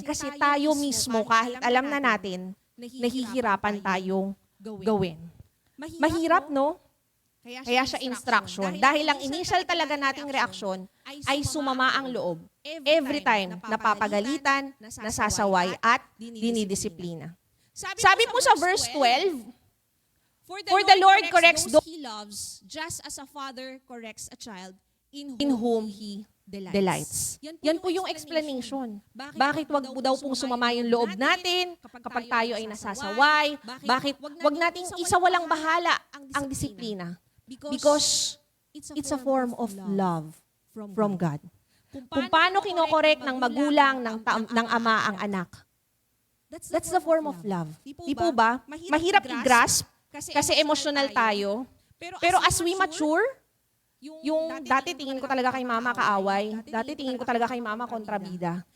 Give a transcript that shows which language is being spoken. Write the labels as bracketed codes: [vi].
[tl] Kasi tayo mismo, kahit alam na natin, nahihirapan tayong gawin. Mahirap, no? Kaya siya instruction. Dahil ang initial talaga nating reaksyon ay sumama ang loob. Every time napapagalitan, nasasaway at dinidisiplina. Sabi po sa verse 12, [en] For the Lord corrects those He loves, just as a father corrects a child in whom He delights. [tl] Yan po yung explanation. Bakit wag daw pong sumama yung loob natin kapag tayo ay nasasaway? Bakit wag nating isawalang bahala ang disiplina? [en] Because it's a form of love from God. [tl] Kung paano kinokorek ng magulang, ng ama ang anak. [en] That's the form of love. [tl] Di po ba? Mahirap i-grasp kasi emotional tayo. Pero as we mature, yung dati tingin ko talaga kay mama kaaway, dati tingin ko talaga kay mama kontrabida.